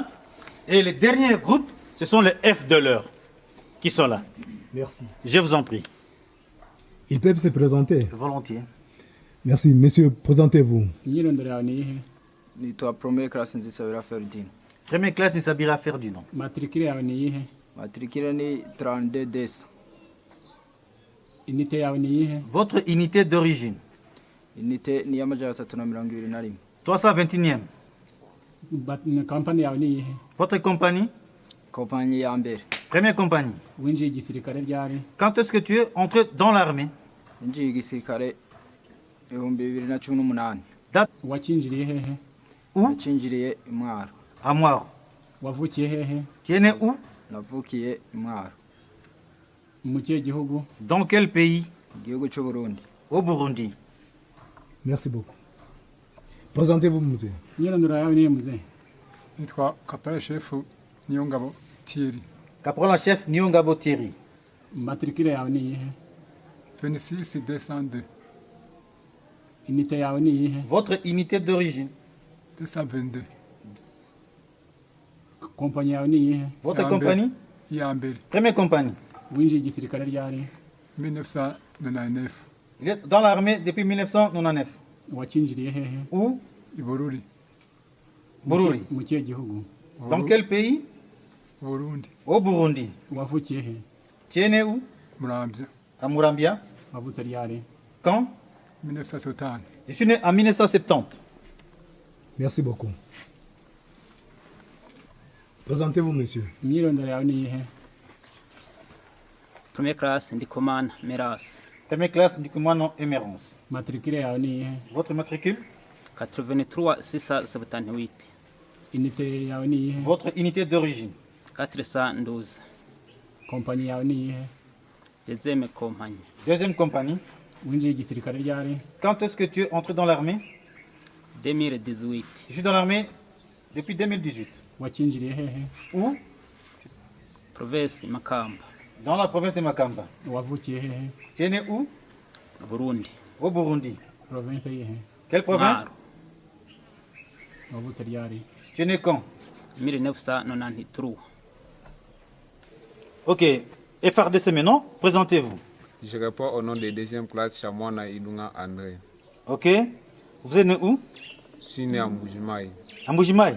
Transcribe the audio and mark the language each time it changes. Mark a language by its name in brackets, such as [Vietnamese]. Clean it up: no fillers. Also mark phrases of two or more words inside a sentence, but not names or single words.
[French] Et le dernier groupe, ce sont les FDLR qui sont là. Merci. Je vous en prie. Ils peuvent se présenter. Volontiers. Merci. Monsieur, présentez-vous. Ni toi première classe Nzisabira Ferdinand. Première classe Nzisabira Ferdinand. [Rundi] Matricule ni 32 DS. Unité yawe ni iyihe? [French] Votre unité d'origine? [Rundi] Unité ni y'amajana 321. [French] 321e. [Rundi] Compagnie yawe ni iyihe? [French] Votre compagnie? [Rundi] Compagnie ya mbere. [French] Première compagnie. [Rundi] Winjiye igisirikare ryari? [French] Quand est-ce que tu es entré dans l'armée? [Rundi] Winjiye igisirikare 2018. [French] Date? [Rundi] Wakinjiriye hehe? [French] Où? [Rundi] Wakinjiriye Mwaro. [French] À Mwaro. [Rundi] Wavukiye hehe? [French] Tu es né où? [Rundi] Navukiye Mwaro. Mu kihe gihugu? [French] Dans quel pays? [Rundi] Igihugu cy'u Burundi. [French] Au Burundi. Merci beaucoup. Présentez-vous, monsieur. [Rundi] Imyirondoro yawe niye muzee? Nitwa Caporal Chef Niyongabo Thierry. [French] Caporal Chef Niyongabo Thierry. [Rundi] Matricule yawe ni iyihe? 26 202. Unité yawe ni iyihe? [French] Votre unité d'origine? 222. [Rundi] Compagnie yawe ni iyihe? [French] Votre compagnie? [Rundi] Ya mbere. [French] Première compagnie. [Rundi] Winjiye igisirikare ryari? 1999. [French] Il est dans l'armée depuis 1999. [Rundi] Wakinjiriye hehe? [French] Où? Bururi. Bururi. [Rundi] Mu kihe gihugu? [French] Dans quel pays? Burundi. Au Burundi. [Rundi] Wavukiye he? [French] Tu es né où? Murambya. À Murambya. [Rundi] Wavutse ryari? [French] Quand? 1970. Je suis né en 1970. Merci beaucoup. Présentez-vous, monsieur. [Rundi] Imyirondoro yawe ni iyihe? [French] Première classe Ndikumana Meras. Première classe Ndikumana Emerance. [Rundi] Matricule yawe ni iyihe? [French] Votre matricule? 83 678. [Rundi] Unité yawe ni iyihe? [French] Votre unité d'origine? 412. [Rundi] kompanyi yawe ni iyihe? [French] deuxième compagnie Deuxième compagnie. [Rundi] winjiye igisirikare ryari? [French] Quand est-ce que tu es entré dans l'armée? 2018 Je suis dans l'armée depuis 2018. [Rundi] wakinjiriye hehe? [French] Où? province Makamba Dans la province de Makamba. [Rundi] wavukiye hehe? [French] Tu es né où? Burundi Au Burundi. [Rundi] province yihe? [French] Quelle province? [Rundi] wavutse ryari? [French] Tu es né quand? 1993 Ok. FRDC maintenant, présentez-vous. Je réponds au nom de deuxième classe Chamwana Ilunga André. Ok. Vous êtes né où? Je suis né à Mbujimaï. À Mbujimaï.